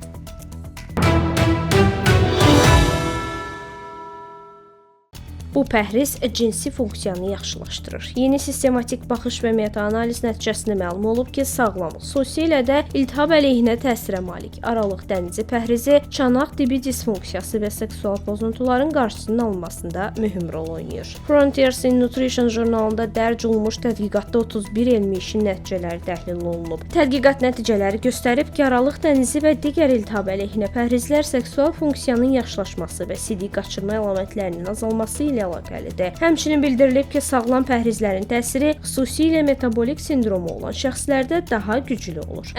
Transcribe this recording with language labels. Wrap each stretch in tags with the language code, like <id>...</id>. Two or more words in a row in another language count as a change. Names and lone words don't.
<az>Bu pəhriz cinsi funksiyanı yaxşılaşdırır. Yeni sistematik baxış və meta-analiz nəticəsində məlum olub ki, sağlam, xüsusilə də iltihab əleyhinə təsirə malik aralıq dənizi pəhrizi çanaq dibi disfunksiyası və seksual pozuntuların qarşısının alınmasında mühüm rol oynayır. Frontiers in Nutrition jurnalında dərc olunmuş tədqiqatda 31 elmi işin nəticələri təhlil olunub. Tədqiqat nəticələri göstərib ki, aralıq dənizi və digər iltihab əleyhinə pəhrizlər seksual funksiyanın yaxşılaşması və sidik qaçırma əlamətlərinin azalması ilə əlaqəlidir. Həmçinin bildirilib ki, sağlam pəhrizlərin təsiri xüsusilə metabolik sindromu olan şəxslərdə daha güclü olur.</az>